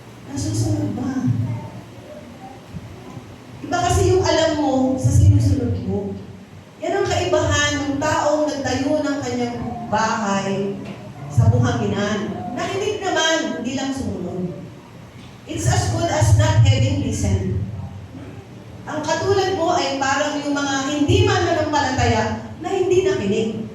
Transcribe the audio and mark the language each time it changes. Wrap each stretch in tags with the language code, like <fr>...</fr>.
<tl>Nasusunod ba? Iba kasi yung alam mo sa sinusunod mo. Yan ang kaibahan ng taong nagtayo ng kanyang bahay sa buhanginan. Nakinig naman, hindi lang sumunod.</tl> <en>It's as good as not having listened.</en> <tl>Ang katulad mo ay parang yung mga hindi mananampalataya na hindi nakinig.</tl>